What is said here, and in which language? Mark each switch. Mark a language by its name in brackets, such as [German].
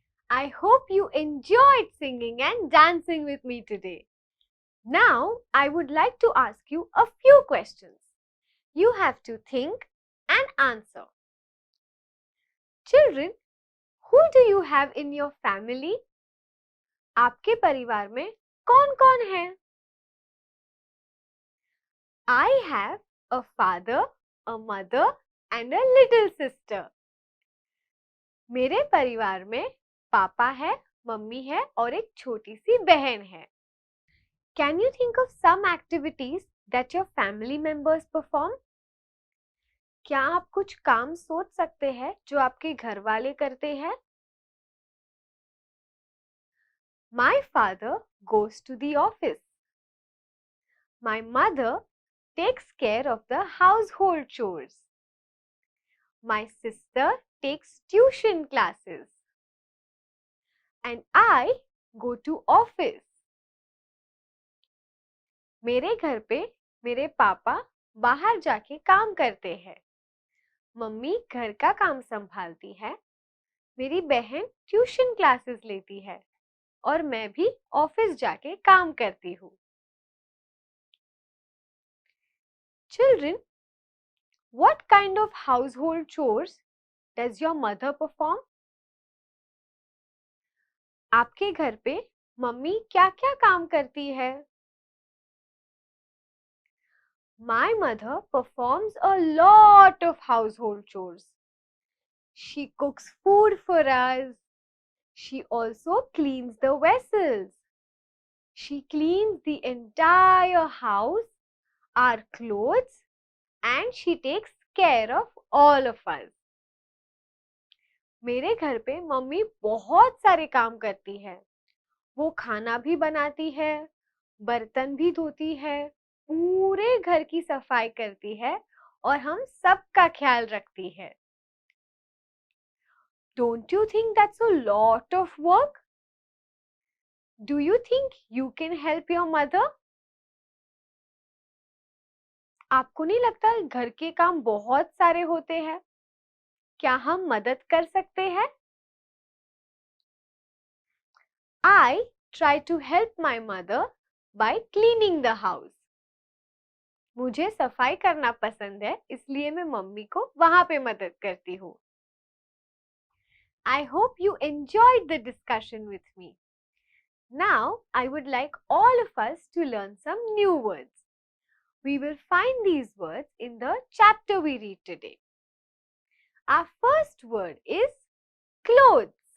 [English] I hope you enjoyed singing and dancing with me today. Now, I would like to ask you a few questions. You have to think and answer. Children, who do you have in your family? [Hindi] आपके परिवार में कौन-कौन है? [English] I have a father, a mother and a little sister. [Hindi] मेरे परिवार में पापा है, मम्मी है और एक छोटी सी बहन है. [English] Can you think of some activities that your family members perform? [Hindi] क्या आप कुछ काम सोच सकते हैं जो आपके घर वाले करते हैं? [English] My father goes to the office. My mother takes care of the household chores. My sister takes tuition classes. And I go to office. [Hindi] मेरे घर पे मेरे पापा बाहर जाके काम करते हैं. मम्मी घर का काम संभालती है. मेरी बहन ट्यूशन क्लासेस लेती है और मैं भी ऑफिस जाके काम करती हूँ. [English] Children, what kind of household chores does your mother perform? [Hindi] आपके घर पे मम्मी क्या-क्या काम करती है? [English] My mother performs a lot of household chores. She cooks food for us. She also cleans the vessels. She cleans the entire house, our clothes, and she takes care of all of us. [Hindi] मेरे घर पे mummy बहुत सारे काम करती है। वो खाना भी बनाती है, बर्तन भी धोती है, पूरे घर की सफाई करती है और हम सबका ख्याल रखती है। [English] Don't you think that's a lot of work? Do you think you can help your mother? [Hindi] आपको नहीं लगता घर के काम बहुत सारे होते हैं? क्या हम मदद कर सकते हैं? [English] I try to help my mother by cleaning the house. [Hindi] मुझे सफाई करना पसंद है, इसलिए मैं मम्मी को वहां पे मदद करती हूँ। [English] I hope you enjoyed the discussion with me. Now, I would like all of us to learn some new words. We will find these words in the chapter we read today. Our first word is clothes.